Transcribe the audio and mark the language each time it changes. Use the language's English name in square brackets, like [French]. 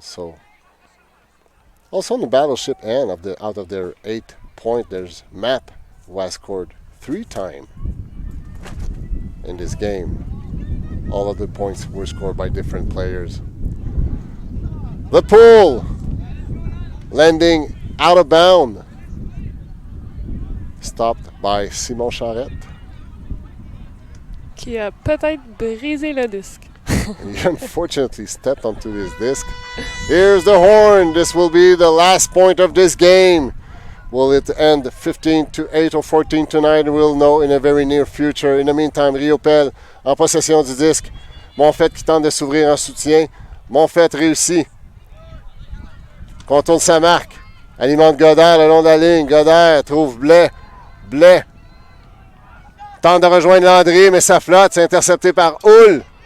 [English] So also on the Battleship end, out of their 8 points, there's Map, who has scored 3 times in this game. All of the points were scored by different players. The pool landing out of bound. Stopped by Simon Charette. [French] Qui a peut-être brisé le disque. [English] He unfortunately stepped onto this disc. Here's the horn. This will be the last point of this game. Will it end 15-8 or 14-9? We'll know in a very near future. In the meantime, [French] Riopel en possession du disque. Monfette qui tente de s'ouvrir en soutien. Monfette réussit. Contourne sa marque. Alimente Godard le long de la ligne. Godard trouve Blais. Blais tente de rejoindre Landry, mais ça flotte. C'est intercepté par Hull.